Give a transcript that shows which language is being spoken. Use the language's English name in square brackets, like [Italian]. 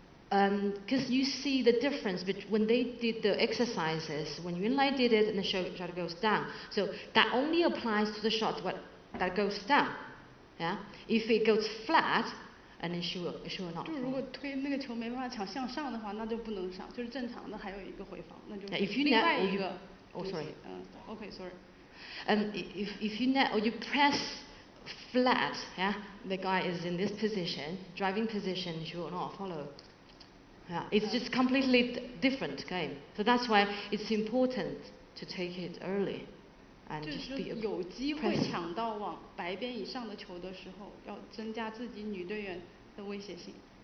[English] Because you see the difference between when they did the exercises, when Yunlei did it and the shot goes down. So that only applies to the shot that goes down. Yeah? If it goes flat, and then she will not. [Chinese] 就如果推那个球没办法抢向上的话，那就不能上，就是正常的还有一个回防，那就另外一个。 [English] Oh, sorry. Okay, sorry. If you net or you press flat, yeah, the guy is in this position, driving position, she will not follow. Yeah, it's just completely different game. So that's why it's important to take it early. [Chinese] 就是有机会抢到往白边以上的球的时候，要增加自己女队员的威胁性。